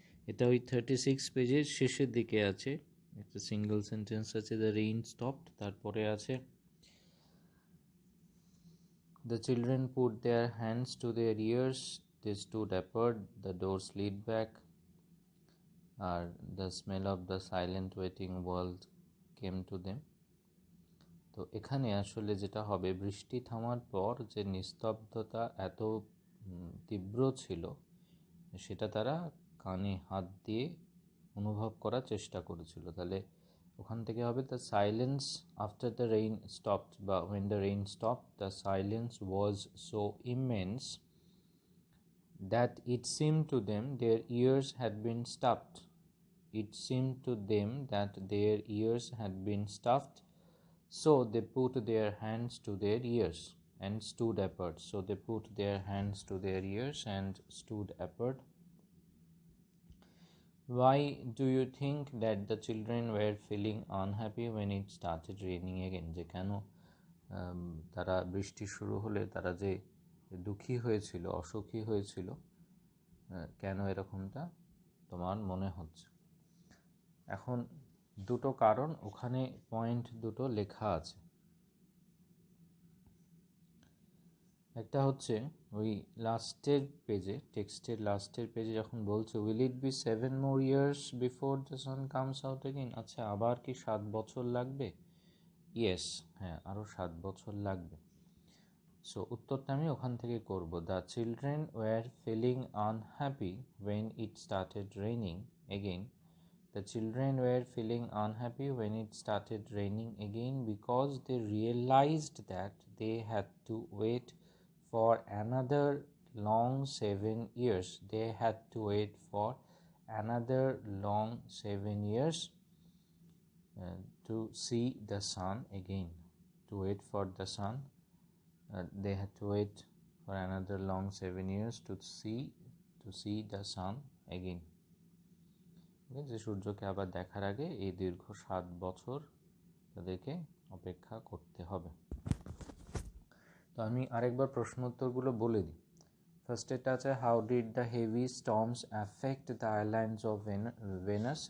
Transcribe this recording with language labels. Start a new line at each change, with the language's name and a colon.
Bangla: এটা ওই 36 পেজের শেষের দিকে আছে, একটা সিঙ্গেল সেন্টেন্স আছে
English: The rain stopped, তারপরে আছে the children put their hands to their ears, they stood apart, the door slid back, আর the smell of the silent waiting world came to them.
Bangla: তো এখানে আসলে যেটা হবে, বৃষ্টি থামার পর যে নিস্তব্ধতা এত তীব্র ছিল সেটা তারা কানে হাত দিয়ে অনুভব করার চেষ্টা করেছিল। তাহলে ওখান থেকে হবে
English: The silence after the rain stopped, বা when the rain stopped the silence was so immense that it seemed to them their ears had been stopped. It seemed to them that their ears had been stuffed, so they put their hands to their ears and stood apart. So they put their hands to their ears and stood apart. Why do you think that the children were feeling unhappy when it started raining again?
Bangla: যে কেন তারা বৃষ্টি শুরু হলে তারা যে দুঃখী হয়েছিল, অসুখী হয়েছিল, কেন এরকমটা তোমার মনে হচ্ছে? এখন দুটো কারণ ওখানে পয়েন্ট দুটো লেখা আছে। একটা হচ্ছে ওই লাস্টের পেজে, টেক্সটের লাস্টের পেজে যখন বলছে
English: will it be 7 more years before the sun comes out again,
Bangla: আচ্ছা আবার কি 7 বছর লাগবে? ইয়েস, হ্যাঁ, আরও 7 বছর লাগবে। সো উত্তরটা আমি ওখান থেকে করব।
English: The children were feeling unhappy when it started raining again. The children were feeling unhappy when it started raining again because they realized that they had to wait for another long 7 years. They had to wait for another long 7 years to see the sun again. To wait for the sun, they had to wait for another long 7 years to see the sun again.
Bangla: যে সূর্যকে আবার দেখার আগে এই দীর্ঘ 7 বছর তাদেরকে অপেক্ষা করতে হবে। তো আমি আরেকবার প্রশ্ন উত্তরগুলো বলে দিই।
English: First এটা আছে how did the heavy storms affect the islands of Venus.